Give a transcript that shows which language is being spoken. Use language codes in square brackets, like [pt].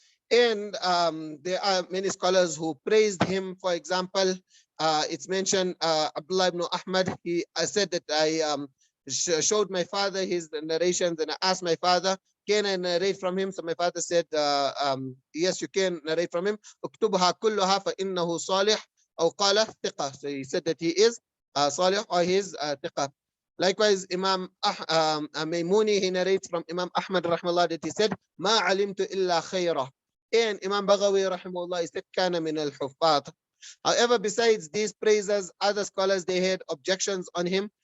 [en] And there are many scholars who praised him. For example, it's mentioned Abdullah ibn Ahmad, he said that I showed my father his narrations and I asked my father, can I narrate from him? So my father said, yes, you can narrate from him. [ar] اكتبها كلها فإنه صالح أو قال ثقة. [en] So he said that he is صالح or he is ثقة. Likewise, Imam Maimuni, he narrates from Imam Ahmad rahimahullah that he said, [ar] ما علمت إلا خيرا. [en] And Imam Baghawi rahimahullah, he said, [ar] كان من الحفاظ. [en] However, besides these praises, other scholars, they had objections on him.